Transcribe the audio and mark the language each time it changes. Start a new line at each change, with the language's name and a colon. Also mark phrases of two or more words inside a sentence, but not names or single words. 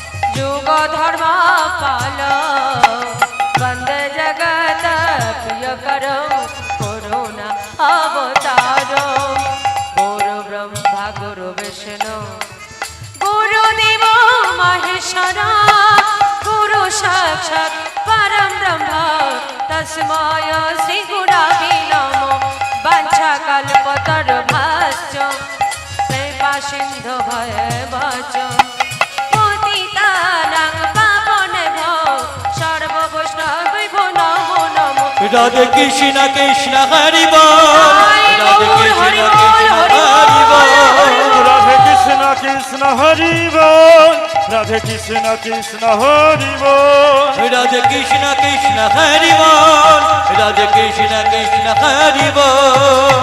Sanskrit: जुग धर्म पालो वंदे जगत प्रिय करो करुणा अवतारो गुरु ब्रह्मा गुरु विष्णु गुरुदेव महेश्वर गुरु साक्षात् परम ब्रह्म तस्मै श्री गुरवे नमो वाञ्छाकल्पतरुभ्यश्च कृपा सिन्धु भयवच पतितानां पावनेभ्यो सर्ववैष्णवेभ्यो नमो नमो
Bangla: রাধে কৃষ্ণ কৃষ্ণ হরি বল রাধে কৃষ্ণ কৃষ্ণ হরি বল রাধে কৃষ্ণ কৃষ্ণ হরি বল রাধে কৃষ্ণ কৃষ্ণ হরি বল রাধে কৃষ্ণ কৃষ্ণ হরি বল